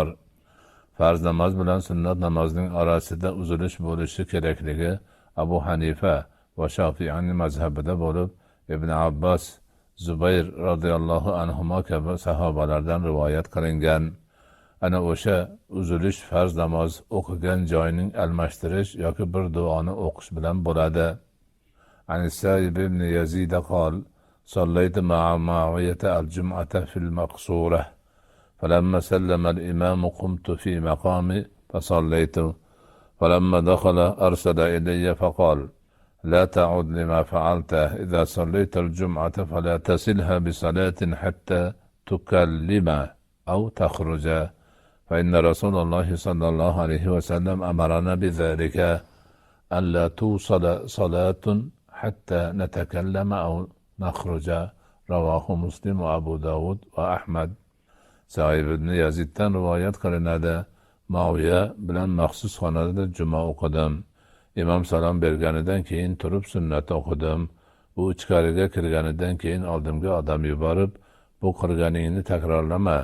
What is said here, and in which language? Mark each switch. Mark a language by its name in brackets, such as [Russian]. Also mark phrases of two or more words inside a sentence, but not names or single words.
[Uzbek] Farz namoz bilan sunnat namozining orasida uzilish bo'lishi kerakligi Abu Hanifa va Shofi'ning mazhabida bo'lib, Ibn Abbos, Zubayr [Arabic] رضي الله عنهما [Uzbek] kabi sahobalardan rivoyat qilingan. Ana o'sha uzilish farz namoz o'qigan joyning almashtirish yoki bir duoni o'qish bilan bo'ladi. [Arabic] عن السائب بن يزيد قال صليت مع معاوية الجمعة في المقصورة. فلما سلم الإمام قمت في مقامي فصليت فلما دخل أرسل إلي فقال لا تعد لما فعلت إذا صليت الجمعة فلا تصلها بصلاة حتى تكلم أو تخرج فإن رسول الله صلى الله عليه وسلم أمرنا بذلك ألا توصل صلاة حتى نتكلم أو نخرج." رواه مسلم وأبو داود وأحمد. [Uzbek] Saib ibn Yaziddan rivoyat qilinadi. Muaviya bilan maxsus xonada juma o'qidim. Imom salom berganidan keyin turib sunnat o'qidim. U ichkariga kirganidan keyin oldimga odam yuborib, "Bu qilganingni takrorlama.